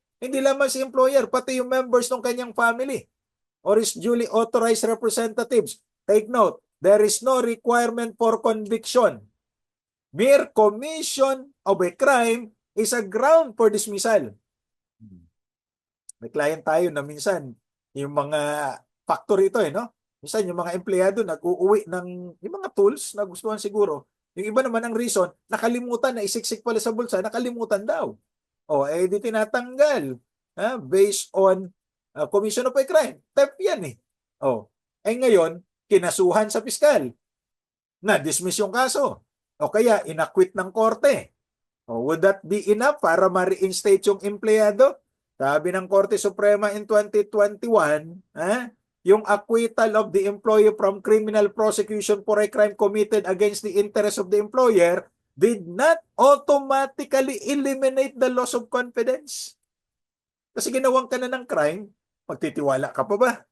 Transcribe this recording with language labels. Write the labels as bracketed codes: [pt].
[tl] Hindi lamang si employer, pati yung members ng kanyang family or his duly authorized representatives. [en] Take note, there is no requirement for conviction. Mere commission of a crime is a ground for dismissal. [tl] May client tayo na minsan, yung mga factory ito minsan yung mga empleyado nag-uuwi ng yung mga tools na gustuhan siguro. Yung iba naman ang reason, nakalimutan na isiksik pala sa bulsa, nakalimutan daw. Di tinatanggal. [en] Based on commission of a crime. [tl] Theft yan ngayon, kinasuhan sa piskal. Na-dismiss yung kaso. Kaya inacquit ng korte. [en] Would that be enough [tl] para ma-reinstate yung empleyado? Sabi ng Korte Suprema [en] in 2021, yung acquittal of the employee from criminal prosecution for a crime committed against the interest of the employer did not automatically eliminate the loss of confidence. [tl] Kasi ginawang ka na ng crime, magtitiwala ka pa ba?